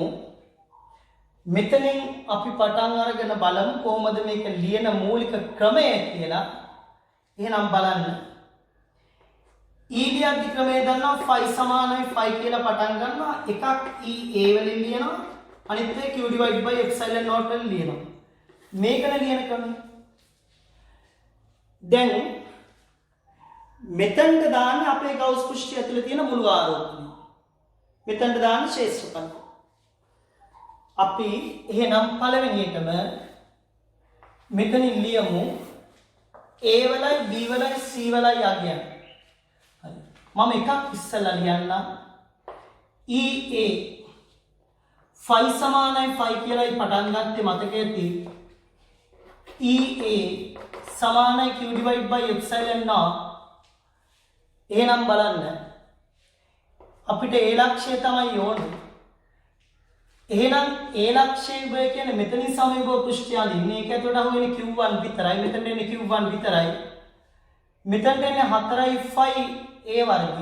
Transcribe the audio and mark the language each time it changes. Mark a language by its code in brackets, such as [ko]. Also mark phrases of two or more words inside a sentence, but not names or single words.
[si] මෙතනින් අපි පටන් අරගෙන බලමු කොහොමද මේක ලියන මූලික ක්‍රමය කියලා. එහෙනම් බලන්න. E ලියද්දි ක්‍රමය දන්නවා. phi සමානයි phi කියලා පටන් ගන්නවා. එකක් E A වලින් ලියනවා. අනිත් එක [en] Q divide by epsilon naught [si] වලින් ලියනවා. මේකන ලියන ක්‍රමය. දැන් මෙතනට දාන්න අපේ ගෞස් පෘෂ්ඨය ඇතුලේ තියෙන මුළු ආරෝපණය. මෙතනට දාන්න ශේෂ්ඨඵල. අපි එහෙනම් පළවෙනියටම මෙතනින් ලියමු A වලයි B වලයි C වලයි අගයන්. හරි. මම එකක් ඉස්සෙල්ලා ලියන්නම්. EA phi සමානයි phi කියලායි පටන් ගත්තේ මතක ඇති. EA සමානයි [en] Q divide by epsilon naught. [si] එහෙනම් බලන්න අපිට A ලක්ෂය තමයි ඕනේ. එහෙනම් A ලක්ෂය විභවය කියන්නේ මෙතනින් සමවිභව පෘෂ්ඨයන් ඉන්නේ. ඒක ඇතුළට අහු වෙන්නේ Q1 විතරයි. මෙතන එන්නේ Q1 විතරයි. මෙතනට එන්නේ 4යි 5 A වර්ගය.